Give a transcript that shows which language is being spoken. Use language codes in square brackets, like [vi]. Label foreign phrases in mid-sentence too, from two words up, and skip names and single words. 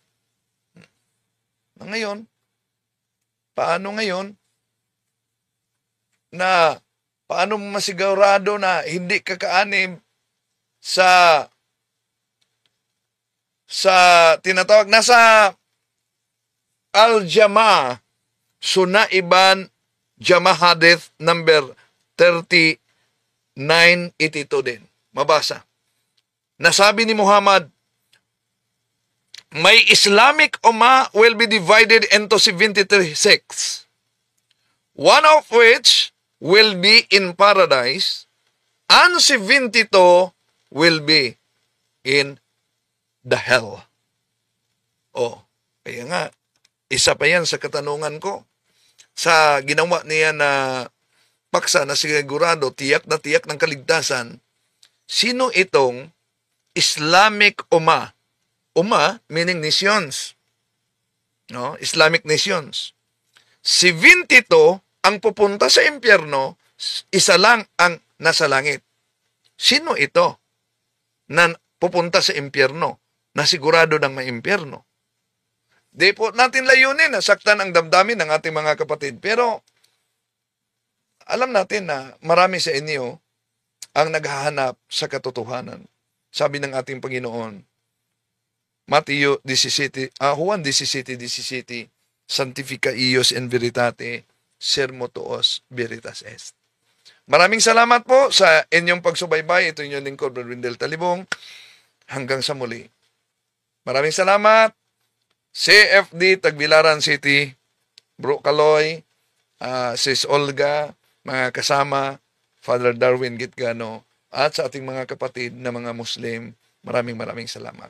[tl] Ngayon, paano ngayon na paano mo masigurado na hindi kakaanim sa tinatawag nasa Al-Jama'ah, Sunnah Ibn Jama'ah Hadith number 3982 din. Mabasa. Nasabi ni Muhammad, may [en] Islamic Ummah will be divided into 73 sects, one of which will be in paradise, and 72 will be in the hell. [tl] Oh, kaya nga, isa pa yan sa katanungan ko. Sa ginawa niya na paksa na sigurado, tiyak na tiyak ng kaligtasan, sino itong Islamic Ummah? [en] Ummah meaning nations. No? Islamic nations. [tl] 72 ang pupunta sa impyerno, isa lang ang nasa langit. Sino ito na pupunta sa impyerno, na sigurado ng may impyerno? Di po natin layunin na saktan ang damdamin ng ating mga kapatid. Pero alam natin na marami sa inyo ang naghahanap sa katotohanan. Sabi ng ating Panginoon, Juan 17:17, [la] Sanctifica ius in veritate, sermo tuos veritas est. [tl] Maraming salamat po sa inyong pagsubaybay. Ito inyong lingkod, Brother Wendell Talibong. Hanggang sa muli. Maraming salamat. CFD, Tagbilaran City, Bro Kaloy, Sis Olga, mga kasama, Father Darwin Gitgano, at sa ating mga kapatid na mga Muslim, maraming salamat.